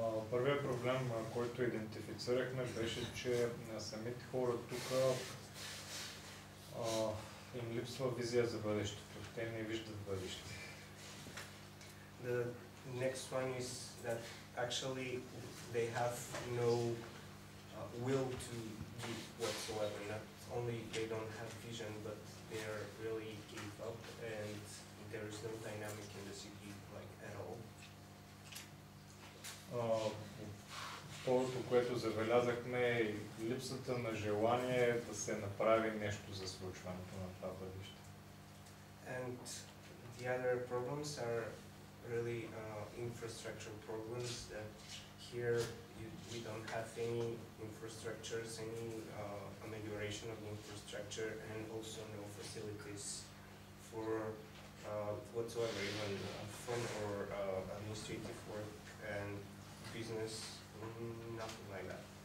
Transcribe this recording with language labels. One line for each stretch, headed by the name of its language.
Bulgarian: Първият проблем, който идентифицирахме, беше, че на самите хора тук им липсва визия за бъдещето. Те не виждат бъдеще.
English: The next one is that actually they have no will to do whatsoever. Not only they don't have vision, but they are really gave up, and there is no dynamic in the city like at all.
Bulgarian: Второто, което забелязахме, е липсата на желание да се направи нещо за случването на това бъдеще.
English: And the other problems are really infrastructural problems that here we don't have any infrastructures, any amelioration of the infrastructure, and also no facilities for whatsoever, even fun or administrative work and business, nothing like that.